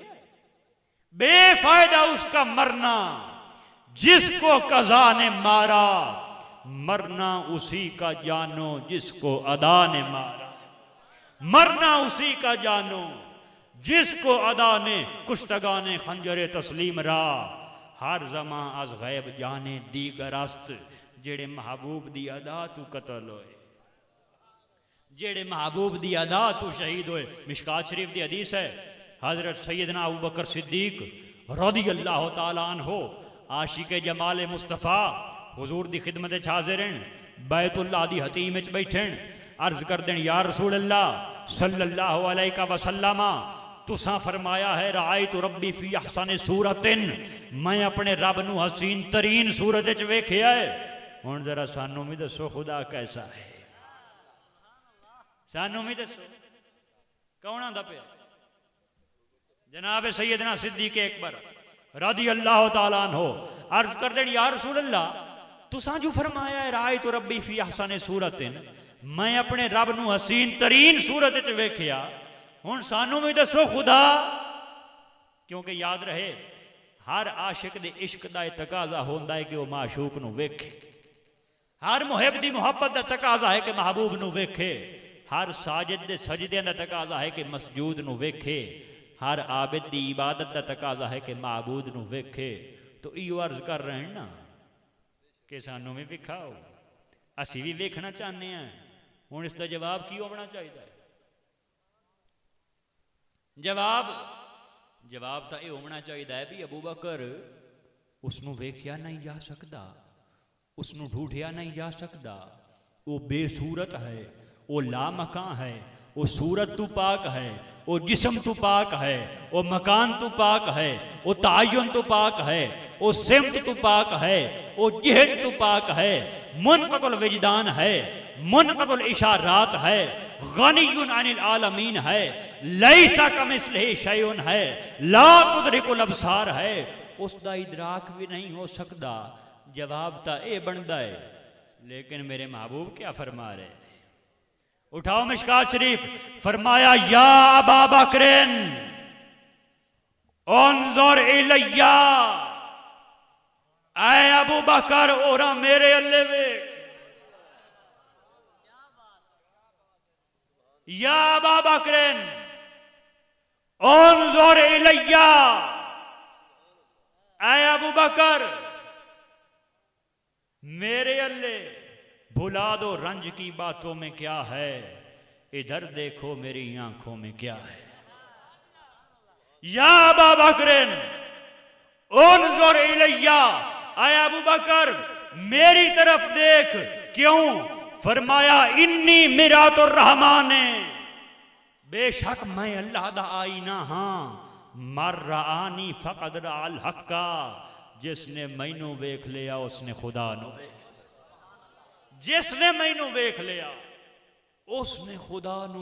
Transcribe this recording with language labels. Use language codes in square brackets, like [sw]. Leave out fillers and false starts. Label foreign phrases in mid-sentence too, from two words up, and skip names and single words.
[ur] بے فائدہ اس کا مرنا جس کو قضا نے مارا، مرنا اسی کا جانو جس کو ادا نے مارا. مرنا اسی کا جانو جس کو ادا نے [fa] کشتگانِ خنجرِ تسلیم را. هر زمان از غیب جانی دیگر است, [pa] ਜਿਹੜੇ ਮਹਿਬੂਬ ਦੀ ਅਦਾ ਤੋਂ ਕਤਲ ਹੋਏ, ਜਿਹੜੇ ਮਹਿਬੂਬ ਦੀ ਅਦਾ ਤੋਂ ਸ਼ਹੀਦ ਹੋਏ। ਮਿਸ਼ਕਾਤ ਸ਼ਰੀਫ਼ ਦੀ ਹਦੀਸ ਹੈ, ਹਜ਼ਰਤ ਸੱਯਦਨਾ ਅਬੂ ਬਕਰ ਸਿੱਦੀਕ [ar] رضي الله تعالى عنه [pa] ਆਸ਼ਿਕ ਜਮਾਲ ਮੁਸਤਫ਼ਾ ਹਜ਼ੂਰ ਦੀ ਖ਼ਿਦਮਤ ਚ ਹਾਜ਼ਿਰ ਹਨ, ਬੈਤੁੱਲਾਹ ਦੀ ਹਤੀਮ ਚ ਬੈਠਣ, ਅਰਜ਼ ਕਰ ਦੇਣ [ar] يا رسول الله صلى الله عليه وسلم, [pa] ਤੁਸਾਂ ਫ਼ਰਮਾਇਆ ਹੈ [ar] رأيت ربي في أحسن صورة, [pa] ਮੈਂ ਆਪਣੇ ਰੱਬ ਨੂੰ ਹਸੀਨ ਤਰੀਨ ਸੂਰਤ ਚ ਵੇਖਿਆ ਹੈ। ਹੁਣ ਜ਼ਰਾ ਸਾਨੂੰ ਵੀ ਦੱਸੋ ਖ਼ੁਦਾ ਕੈਸਾ ਹੈ, ਸਾਨੂੰ ਵੀ ਦੱਸੋ ਕੌਣ ਆਂਦਾ ਪਿਆ? ਜਨਾਬ ਸੱਯਦਨਾ ਸਿੱਦੀਕ ਅਕਬਰ [ar] رضي الله تعالى عنه [pa] ਅਰਜ਼ ਕਰ ਦੇਣ [ar] يا رسول الله, [pa] ਤੁਸਾਂ ਜੋ ਫ਼ਰਮਾਇਆ ਹੈ [ar] رأيت ربي في أحسن صورة, [pa] ਮੈਂ ਆਪਣੇ ਰੱਬ ਨੂੰ ਹਸੀਨ ਤਰੀਨ ਸੂਰਤ ਚ ਵੇਖਿਆ, ਹੁਣ ਸਾਨੂੰ ਵੀ ਦੱਸੋ ਖ਼ੁਦਾ। ਕਿਉਂਕਿ ਯਾਦ ਰਹੇ ਹਰ ਆਸ਼ਿਕ ਦੇ ਇਸ਼ਕ ਦਾ ਤਕਾਜ਼ਾ ਹੁੰਦਾ ਹੈ ਕਿ ਉਹ ਮਾਸ਼ੂਕ ਨੂੰ ਵੇਖੇ, ਹਰ ਮੁਹਿੱਬ ਦੀ ਮੁਹੱਬਤ ਦਾ ਤਕਾਜ਼ਾ ਹੈ ਕਿ ਮਹਿਬੂਬ ਨੂੰ ਵੇਖੇ, ਹਰ ਸਾਜਿਦ ਦੇ ਸਜਦੇ ਦਾ ਤਕਾਜ਼ਾ ਹੈ ਕਿ ਮਸਜੂਦ ਨੂੰ ਵੇਖੇ, ਹਰ ਆਬਿਦ ਦੀ ਇਬਾਦਤ ਦਾ ਤਕਾਜ਼ਾ ਹੈ ਕਿ ਮਾਬੂਦ ਨੂੰ ਵੇਖੇ। ਤਾਂ ਇਹੋ ਅਰਜ਼ ਕਰ ਰਹੇ ਹਨ ਨਾ ਕਿ ਸਾਨੂੰ ਵੀ ਵਿਖਾਓ, ਅਸੀਂ ਵੀ ਵੇਖਣਾ ਚਾਹੁੰਦੇ ਹਾਂ। ਹੁਣ ਇਸਦਾ ਜਵਾਬ ਕੀ ਹੋਣਾ ਚਾਹੀਦਾ? ਜਵਾਬ ਤਾਂ ਇਹ ਹੋਣਾ ਚਾਹੀਦਾ ਹੈ ਬਈ ਅਬੂ ਬਕਰ ਉਸਨੂੰ ਵੇਖਿਆ ਨਹੀਂ ਜਾ ਸਕਦਾ, ਉਸਨੂੰ ਢੂੰਡਿਆ ਨਹੀਂ ਜਾ ਸਕਦਾ, ਉਹ ਬੇਸੂਰਤ ਹੈ, ਉਹ ਲਾਮਕਾਂ ਹੈ, ਉਹ ਸੂਰਤ ਤੋਂ ਪਾਕ ਹੈ, ਉਹ ਜਿਸਮ ਤੋਂ ਪਾਕ ਹੈ, ਉਹ ਮਕਾਨ ਤੋਂ ਪਾਕ ਹੈ, ਉਹ ਤਾਯੁਨ ਤੋਂ ਪਾਕ ਹੈ, ਉਹ ਸਿਮਤ ਤੋਂ ਪਾਕ ਹੈ, ਉਹ ਜਿਹਤ ਤੋਂ ਪਾਕ ਹੈ, [ar] منقطع الوجدان ہے، منقطع الإشارات ہے، غني عن العالمين ہے، ليس كمثله شيء ہے، لا تدركه الأبصار [ur] ہے، اس کا ادراک بھی نہیں ہو سکتا. جواب تو یہ بنتا ہے، لیکن میرے محبوب کیا فرما رہے? [pa] ਉਠਾਓ ਮਿਸ਼ਕਾਤ ਸ਼ਰੀਫ਼, ਫ਼ਰਮਾਇਆ [ar] يا أبا بكر انظر إلي, [pa] ਐ ਅਬੂ ਬਕਰ ਓਰਾ ਮੇਰੇ ਵੱਲੇ ਵੇਖ। [ar] يا أبا بكر انظر إلي, [pa] ਐ ਅਬੂ ਬਕਰ ਮੇਰੇ ਵੱਲੇ [ur] بھلا دو رنج کی باتوں میں کیا ہے، ادھر دیکھو میری آنکھوں میں کیا ہے. [ar] يا أبا بكر انظر إلي, [ur] اے ابو بکر میری طرف دیکھ۔ کیوں? [pa] ਫ਼ਰਮਾਇਆ [ar] إني مرآة الرحمن, [pa] ਬੇਸ਼ੱਕ ਮੈਂ ਅੱਲਾਹ ਦਾ ਆਈਨਾ ਹਾਂ, [ar] من رآني فقد رأى الحق, [pa] ਜਿਸਨੇ ਮੈਨੂੰ ਵੇਖ ਲਿਆ ਉਸਨੇ ਖ਼ੁਦਾ ਨੂੰ ਵੇਖ, ਜਿਸਨੇ ਮੈਨੂੰ ਵੇਖ ਲਿਆ ਉਸਨੇ ਖ਼ੁਦਾ ਨੂੰ।